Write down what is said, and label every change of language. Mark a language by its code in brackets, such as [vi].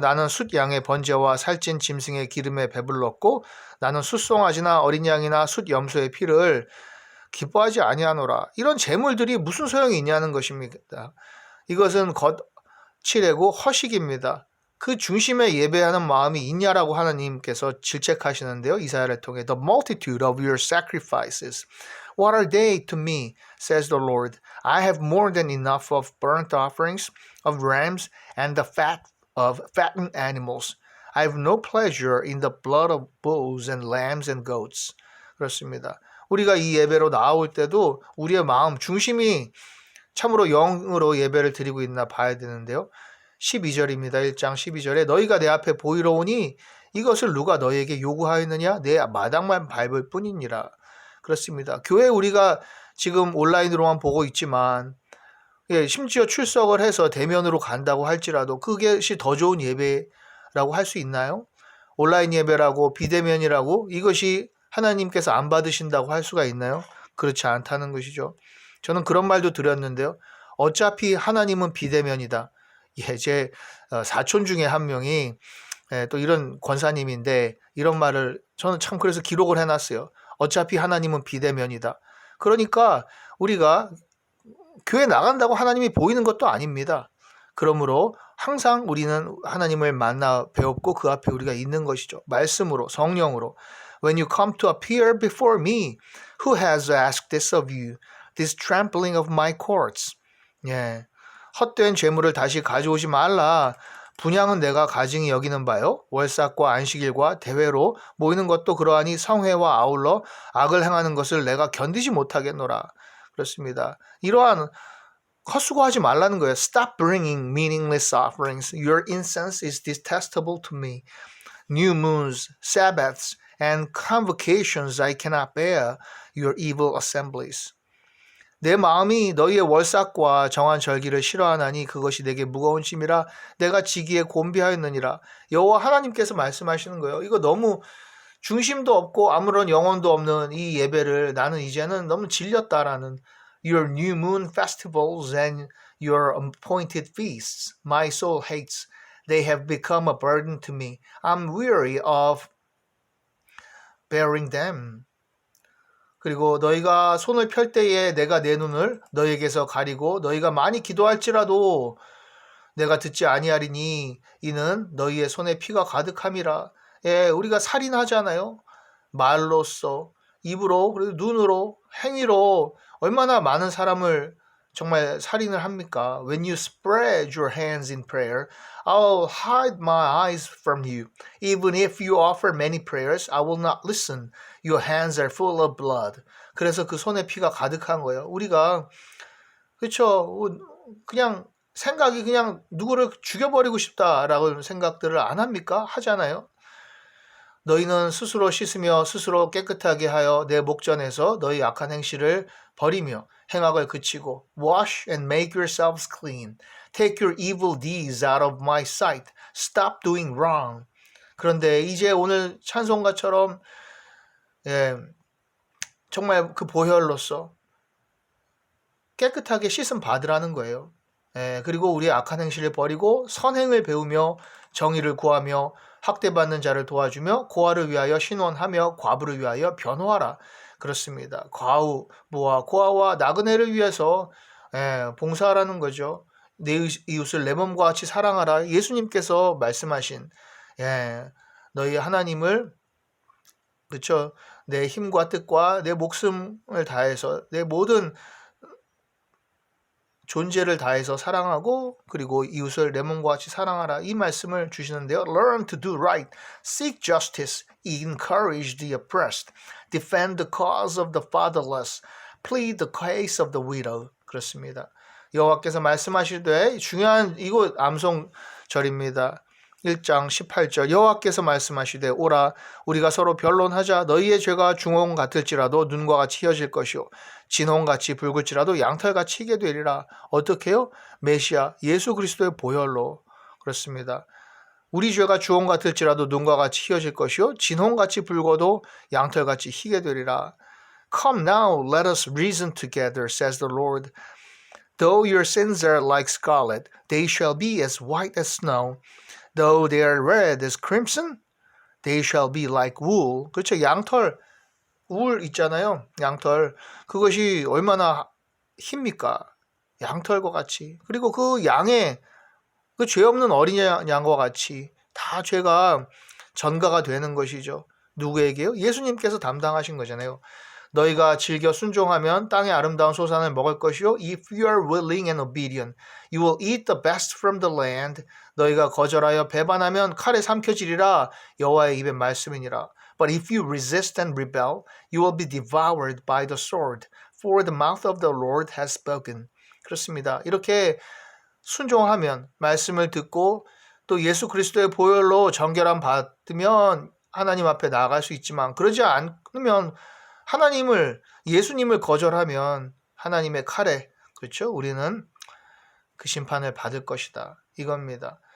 [ko] 나는 숫 양의 번제와 살찐 짐승의 기름에 배불렀고 나는 숫송아지나 어린 양이나 숫 염소의 피를 기뻐하지 아니하노라. 이런 재물들이 무슨 소용이 있냐는 것입니다. 이것은 거칠고 허식입니다. 그 중심에 예배하는 마음이 있냐라고 하나님께서 질책하시는데요. 이사야를 통해 [en] The multitude of your sacrifices, what are they to me, says the Lord. I have more than enough of burnt offerings, of rams, and the fat of fattened animals. I have no pleasure in the blood of bulls and lambs and goats. [ko] 그렇습니다. 우리가 이 예배로 나올 때도 우리의 마음 중심이 참으로 영으로 예배를 드리고 있나 봐야 되는데요. 12절입니다. 1장 12절에 너희가 내 앞에 보이러 오니 이것을 누가 너희에게 요구하였느냐? 내 마당만 밟을 뿐이니라. 그렇습니다. 교회 우리가 지금 온라인으로만 보고 있지만 심지어 출석을 해서 대면으로 간다고 할지라도 그것이 더 좋은 예배라고 할 수 있나요? 온라인 예배라고 비대면이라고 이것이 하나님께서 안 받으신다고 할 수가 있나요? 그렇지 않다는 것이죠. 저는 그런 말도 드렸는데요. 어차피 하나님은 비대면이다. 제 사촌 중에 한 명이 또 이런 권사님인데 이런 말을 저는 참 그래서 기록을 해놨어요. 어차피 하나님은 비대면이다. 그러니까 우리가 교회 나간다고 하나님이 보이는 것도 아닙니다. 그러므로 항상 우리는 하나님을 만나 배웠고 그 앞에 우리가 있는 것이죠. 말씀으로, 성령으로. [en] When you come to appear before me, who has asked this of you? This trampling of my courts. [ko] 헛된 재물을 다시 가져오지 말라. 분향은 내가 가증히 여기는 바요. 월삭과 안식일과 대회로 모이는 것도 그러하니 성회와 아울러 악을 행하는 것을 내가 견디지 못하겠노라. 그렇습니다. 이러한 헛수고하지 말라는 거예요. [en] Stop bringing meaningless offerings. Your incense is detestable to me. New moons, Sabbaths, and convocations I cannot bear your evil assemblies. [ko] 내 마음이 너희의 월삭과 정한 절기를 싫어하나니 그것이 내게 무거운 짐이라 내가 지기에 곤비하였느니라. 여호와 하나님께서 말씀하시는 거예요. 이거 너무 중심도 없고 아무런 영혼도 없는 이 예배를 나는 이제는 너무 질렸다라는 [en] Your new moon festivals and your appointed feasts my soul hates. They have become a burden to me. I'm weary of bearing them. [ko] 그리고 너희가 손을 펼 때에 내가 내 눈을 너희에게서 가리고 너희가 많이 기도할지라도 내가 듣지 아니하리니 이는 너희의 손에 피가 가득함이라. 예, 우리가 살인하잖아요. 말로써, 입으로, 그리고 눈으로, 행위로 얼마나 많은 사람을 정말 살인을 합니까? [en] When you spread your hands in prayer, I'll hide my eyes from you. Even if you offer many prayers, I will not listen. Your hands are full of blood. [ko] 그래서 그 손에 피가 가득한 거예요. 우리가 그렇죠. 그냥 생각이 그냥 누구를 죽여버리고 싶다라고 생각들을 안 합니까? 하잖아요. 너희는 스스로 씻으며 스스로 깨끗하게 하여 내 목전에서 너희 악한 행실을 버리며 행악을 그치고 [en] wash and make yourselves clean. Take your evil deeds out of my sight. Stop doing wrong. [ko] 그런데 이제 오늘 찬송가처럼 정말 그 보혈로서 깨끗하게 씻음 받으라는 거예요. 그리고 우리의 악한 행실을 버리고 선행을 배우며 정의를 구하며 학대받는 자를 도와주며 고아를 위하여 신원하며 과부를 위하여 변호하라. 그렇습니다. 과부와 고아와 나그네를 위해서 봉사하라는 거죠. 내 이웃을 내 몸과 같이 사랑하라. 예수님께서 말씀하신 너희 하나님을 그렇죠. 내 힘과 뜻과 내 목숨을 다해서 내 모든 존재를 다해서 사랑하고 그리고 이웃을 내 몸과 같이 사랑하라. 이 말씀을 주시는데요. [en] Learn to do right. Seek justice. Encourage the oppressed. Defend the cause of the fatherless. Plead the case of the widow. [ko] 그렇습니다. 여호와께서 말씀하시되 중요한 이곳 암송절입니다. 1장 18절 여호와께서 말씀하시되 오라 우리가 서로 변론하자. 너희의 죄가 중홍 같을지라도 눈과 같이 희어질 것이요 진홍같이 붉을지라도 양털같이 희게 되리라. 어떻게 해요? 메시아 예수 그리스도의 보혈로. 그렇습니다. 우리 죄가 주홍 같을지라도 눈과 같이 희어질 것이요 진홍같이 붉어도 양털같이 희게 되리라. [en] Come now, let us reason together, says the Lord. Though your sins are like scarlet, they shall be as white as snow. Though they are red as crimson, they shall be like wool. [ko] 그렇죠. 양털, 울 있잖아요. 양털. 그것이 얼마나 힙니까? 양털과 같이. 그리고 그 양의 그 죄 없는 어린 양과 같이 다 죄가 전가가 되는 것이죠. 누구에게요? 예수님께서 담당하신 거잖아요. 너희가 즐겨 순종하면 땅의 아름다운 소산을 먹을 것이요. [en] If you are willing and obedient, you will eat the best from the land. [ko] 너희가 거절하여 배반하면 칼에 삼켜지리라. 여호와의 입의 말씀이니라. [en] But if you resist and rebel, you will be devoured by the sword. For the mouth of the Lord has spoken. [ko] 그렇습니다. 이렇게 순종하면 말씀을 듣고 또 예수 그리스도의 보혈로 정결함 받으면 하나님 앞에 나아갈 수 있지만 그러지 않으면 예수님을 거절하면 하나님의 칼에 그렇죠? 우리는 그 심판을 받을 것이다. 이겁니다.